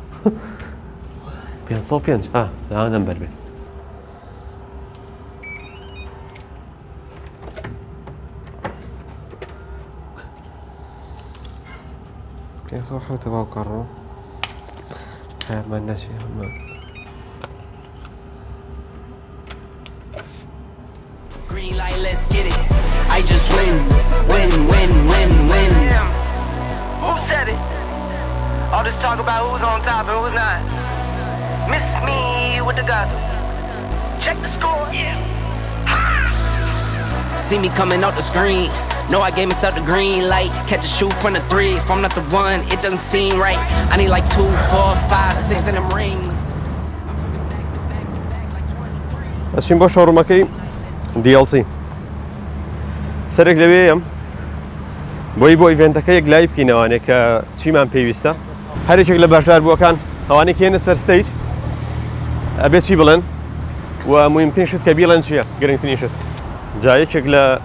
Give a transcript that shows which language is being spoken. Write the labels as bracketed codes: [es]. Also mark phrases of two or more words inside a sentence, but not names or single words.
[ckb] 505 ها نەمبەر بێ حوتە باو کڕەوە هەمان نەچێ هەمە [en] Green light, let's get it. I just win, win, win, win, win. Who said it? All this talk about who's on top and who's not. Miss me with the gossip. Check the score. Yeah. See me coming out the screen. Know I gave myself the green light. Catch a shoe from the 3. If I'm not the one, it doesn't seem right. I need like 2, 4, 5, 6 in them rings. [ckb] ئەچین بۆ شۆڕومەکەی DLC سەرێک لەوێیە بۆ ئیڤێنتەکە یەک لای بکەینەوانێ کە چیمان پێویستە هەرێکێک لە بەشداربووەکان ئەوانەی کێنە سەر ستەیج ئەبێ چی بڵێن و مهمترین شت کە بیڵێن چییە گرنگترین شت جا یەکێک لە